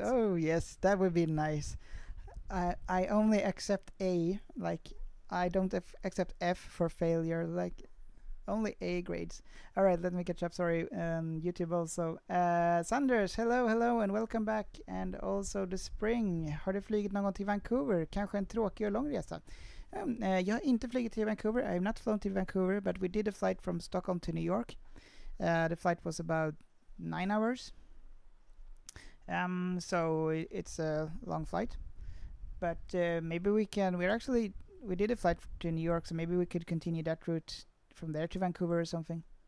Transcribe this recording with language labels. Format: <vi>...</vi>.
<en>Oh yes, that would be nice. I only accept A, like I don't accept F for failure, like only A grades. All right, let me catch up. Sorry, YouTube also. Sanders, hello and welcome back. And also the spring.</en> <sv>Har du flugit någon gång till Vancouver? Kanske en tråkig och lång resa? Jag har inte flugit till Vancouver.</sv> <en>I have not flown to Vancouver, but we did a flight from Stockholm to New York. The flight was about 9 hours. So it's a long flight. But maybe we can. We did a flight to New York, so maybe we could continue that route from there to Vancouver or something.</en>